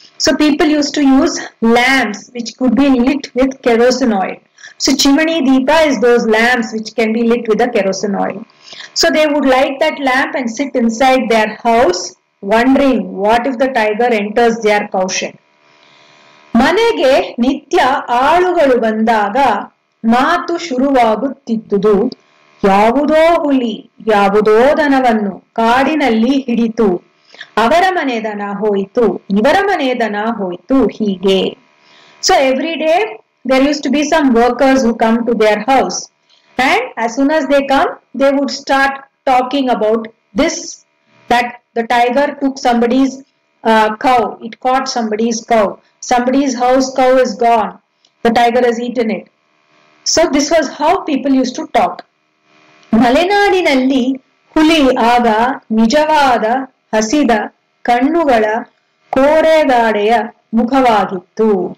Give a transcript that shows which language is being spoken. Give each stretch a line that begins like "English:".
English: So people used to use lamps which could be lit with kerosene oil. So Chimani Deepa is those lamps which can be lit with the kerosene oil. So they would light that lamp and sit inside their house wondering what if the tiger enters their cowshed.
Kannada: ಮನೆಗೆ ನಿತ್ಯ ಆಳುಗಳು ಬಂದಾಗ ಮಾತು ಶುರುವಾಗುತ್ತಿದ್ದುದು. ಯಾವುದೋ ಹುಲಿ ಯಾವುದೋ ದನವನ್ನು ಕಾಡಿನಲ್ಲಿ ಹಿಡಿತು, ಅವರ ಮನೆ ದನ ಹೋಯಿತು, ಇವರ ಮನೆ ದನ ಹೋಯಿತು, ಹೀಗೆ.
English: So every day there used to be some workers who come to their house, and as soon as they come they would start talking about this, that the tiger took somebody's cow, it caught somebody's cow, somebody's house cow is gone, the tiger has eaten it. So this was how people used to talk.
Kannada: ಮಲೆನಾಡಿನಲ್ಲಿ ಹುಲಿ ಆಗ ನಿಜವಾದ ಹಸಿದ ಕಣ್ಣುಗಳ ಕೋರೆಗಾಡೆಯ ಮುಖವಾಗಿತ್ತು.